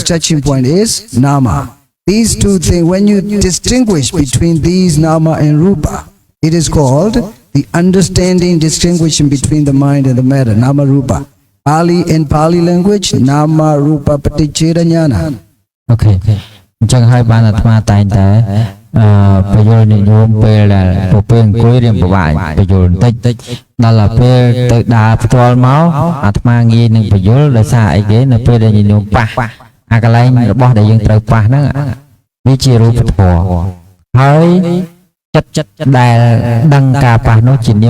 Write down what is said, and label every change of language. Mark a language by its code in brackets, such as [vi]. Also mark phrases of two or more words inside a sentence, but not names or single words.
[en] Touching point is nama. These two things. When you distinguish between these nama and rupa, it is called the understanding, distinguishing between the mind and the matter, [pi] nama rupa. [en] In Pali language, [pi] nama rupa paticcheda jnana. [en] Okay. [km] អញ្ចឹងហើយបានអាត្មាតែងតែបញ្យល់និយមពេលដែលពេលអង្គុយរៀនប្រវាយបញ្យល់បន្តិចដល់ពេលទៅដើរផ្ទាល់មកអាត្មាងាយនឹងបញ្យល់ដោយសារអីគេ នៅពេលដែលនិយមប៉ះអាកន្លែងរបស់ដែលយើងត្រូវប៉ះហ្នឹងវាជារូបធម៌ហើយចិត្តដែលដឹងការប៉ះនោះជានា